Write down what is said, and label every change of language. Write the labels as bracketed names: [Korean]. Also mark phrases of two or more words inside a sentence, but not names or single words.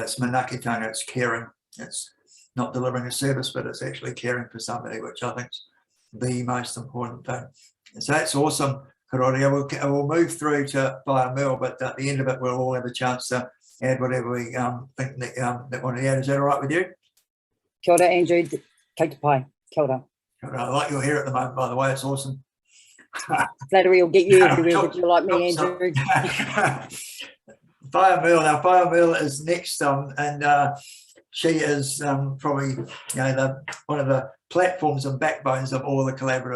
[English] It's manakitanga, it's caring. It's not delivering a service, but it's actually caring for somebody, which I think is the most important thing. So that's awesome, Karoria. We'll move through to Whaiamua, but at the end of it, we'll all have a chance to add whatever we think that want to add. Is that all right with you? [Māori] Kia ora, Andrew. Kei te pai. Kia ora. [English] I like your hair at the moment, by the way. It's awesome. Flattery will get you everywhere, but you're like me, Andrew. Whaiamua. Now, Whaiamua is next, and she is probably, one of the platforms and backbones of all the collaborative.